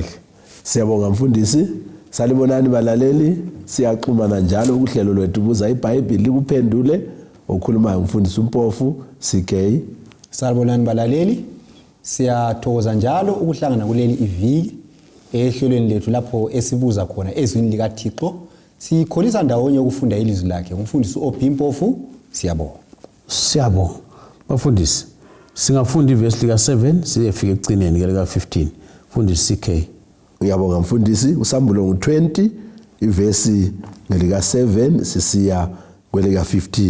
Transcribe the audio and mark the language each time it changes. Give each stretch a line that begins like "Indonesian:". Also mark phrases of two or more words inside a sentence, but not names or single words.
North Ndebele: Siyabonga mfundisi, salibonani balaleli, siyaxhumana njalo kuhlelo lwethu buza iBhayibheli kuphendule okhulumayo umfundisi uMpofu CK. Salibonani balaleli, siyathokoza njalo ukuhlangana kuleli iviki ehlelweni lethu lapho esibuza khona ezwini likaThixo sikholisa ndawonye ukufunda ilizwi lakhe umfundisi uOb Mpofu. Siyabonga bafundisi, singafunda ivesi lika 7 siyefika ekugcineni lika 15 mfundisi CK. Uyabonga mfundisi, uSambulo ngo20 ivesi ngelika 7 sisiya kwelika 15.